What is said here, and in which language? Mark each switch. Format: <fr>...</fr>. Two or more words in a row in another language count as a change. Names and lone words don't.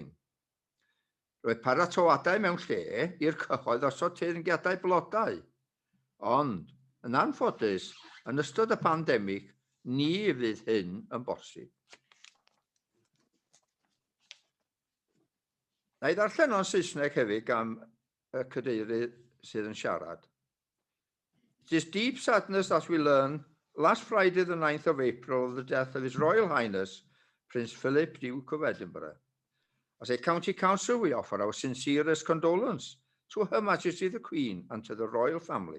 <cy>Roedd paratoadau mewn lle i'r cyhoedd osod teyrngiadau blodau, ond yn anffodus, yn ystod y pandemig, ni fydd hyn yn bosib. Na I ddarllen o'n Saesneg hefyd am y cadeirydd sydd yn siarad.</cy> <en>It is deep sadness that we learn last Friday the 9th of April of the death of His Royal Highness Prince Philip, Duke of Edinburgh. As a County Council, we offer our sincerest condolence to Her Majesty the Queen and to the royal family.</en>